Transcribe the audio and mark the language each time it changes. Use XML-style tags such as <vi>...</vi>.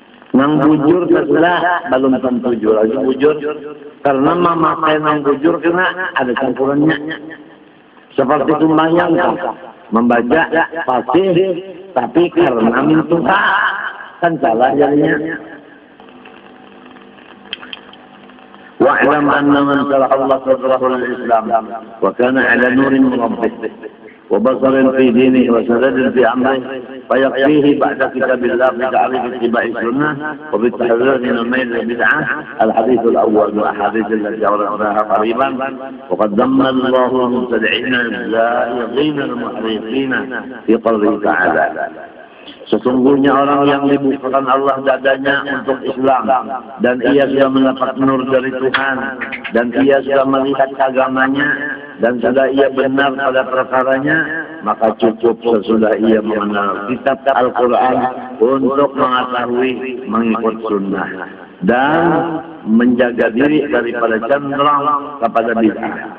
<bjn>Nang bujur setelah belum tentu lagi bujur. Karena memakai nang bujur kena ada campurannya. Seperti sembahyang membaca fatih, tapi karena mintuha kan salah jadinya.</bjn> <ar>واعلم ان من شرح الله صدره للاسلام وكان على نور من ربه وبصر في دينه وسدد في امره فيقيه بعد كتاب الله بتعريف اتباع السنه وبالتحذير من الميل للبدعه الحديث الاول من الاحاديث التي اوردناها قريبا وقد ذم الله المبتدعين الزائغين المحرفين في قوله تعالى.</ar> <id>Sesungguhnya orang yang dibukakan Allah dadanya untuk Islam dan ia sudah mendapat nur dari Tuhan dan ia sudah melihat agamanya dan sudah ia benar pada perkaranya maka cukup sesudah ia mengenal kitab Al-Quran untuk mengetahui mengikut sunnah dan menjaga diri daripada cenderung kepada bid'ah.</id>